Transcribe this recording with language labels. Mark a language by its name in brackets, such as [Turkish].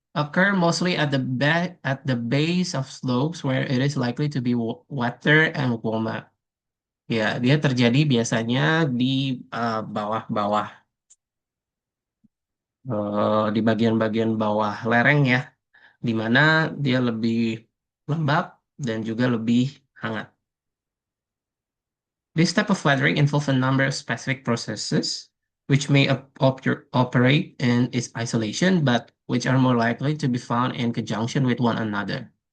[English] Occur mostly at the base of slopes where it is likely to be wetter and warmer. [Indonesian] Ya, dia terjadi biasanya di bawah-bawah, di bagian-bagian bawah lereng ya, di mana dia lebih lembab dan juga lebih hangat. [English] This type of weathering involves a number of specific processes which may operate in its isolation, but which are more likely to be found in conjunction with one another.